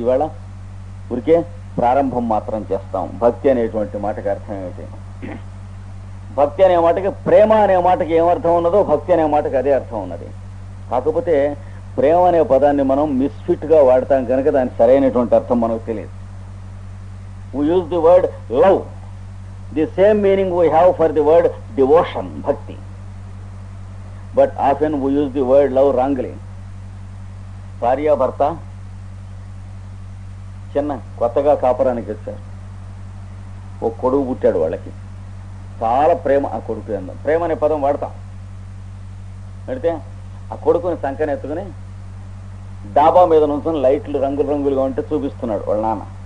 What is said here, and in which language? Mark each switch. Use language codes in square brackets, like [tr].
[te] ఈవేళ ఊరికే ప్రారంభం మాత్రం చేస్తాం. భక్తి అనేటువంటి మాటకి అర్థం ఏమిటి? భక్తి అనే మాటకి ప్రేమ అనే మాటకి ఏమర్థం ఉన్నదో భక్తి అనే మాటకి అదే అర్థం ఉన్నది. కాకపోతే ప్రేమ అనే పదాన్ని మనం మిస్ఫిట్గా వాడతాం కనుక దాని సరైనటువంటి అర్థం మనకు తెలియదు. [en] we use the word love, the same meaning we have for the word devotion, bhakti, but often we use the word love wrongly. [te] భార్య భర్త చిన్న కొత్తగా కాపురానికి వచ్చారు. ఓ కొడుకు పుట్టాడు. వాళ్ళకి చాలా ప్రేమ ఆ కొడుకు. ప్రేమ అనే పదం వాడతాం. పెడితే ఆ కొడుకుని సంకన ఎత్తుకుని డాబా మీద నుంచుని లైట్లు రంగులు రంగులుగా ఉంటే చూపిస్తున్నాడు వాళ్ళ నాన్న.